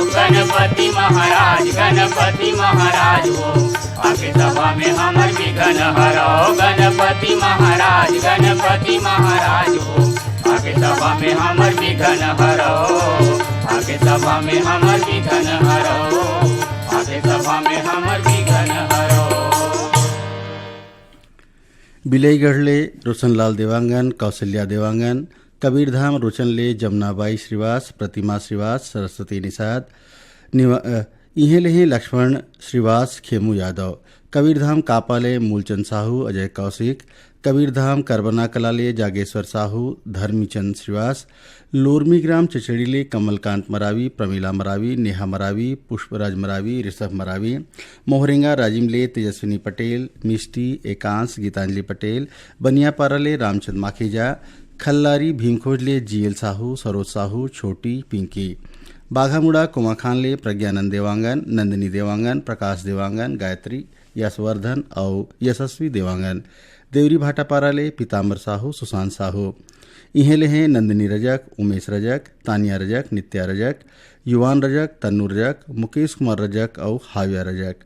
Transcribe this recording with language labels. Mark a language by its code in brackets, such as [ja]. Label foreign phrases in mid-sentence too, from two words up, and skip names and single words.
[hne] गणपति महाराज हो आके सभा में हमर विघ्न हरो। गणपति महाराज हो आके सभा में हमर विघ्न हरो। आके सभा में हमर विघ्न हरो। आके सभा में हमर विघन हरो। बिलईगढ़ले रोशनलाल देवांगन, कौशल्या देवांगन, कबीरधाम रोचनले जमुनाबाई श्रीवास, प्रतिमा श्रीवास, सरस्वती निषाद, इहे लेहे लक्ष्मण श्रीवास, खेमू यादव, कबीरधाम कापाले मूलचंद साहू, अजय कौशिक, कबीरधाम करबना कलाले जागेश्वर साहू, धर्मीचंद श्रीवास, लोरमी ग्राम चचेड़ीले कमलकांत मरावी, प्रमीला मरावी, नेहा मरावी, पुष्पराज मरावी, ऋषभ मरावी, मोहरेंगा राजिमले तेजस्विनी पटेल, मिष्टी एकांश, गीतांजलि पटेल, बनियापाराले रामचंद माखीजा, खल्लारी भीमखोजले जीएल साहू, सरोज साहू, छोटी पिंकी, बाघामुड़ा कुमाखानले प्रज्ञानंद देवांगन, नंदिनी देवांगन, प्रकाश देवांगन, गायत्री, यशवर्धन और यशस्वी देवांगन, देवरी भाटापाराले पीताम्बर साहू, सुशांत साहू, इहेले हैं नंदिनी रजक, उमेश रजक, तानिया रजक, नित्या रजक, युवान रजक, तन्नू रजक, मुकेश कुमार रजक और हाविया रजक।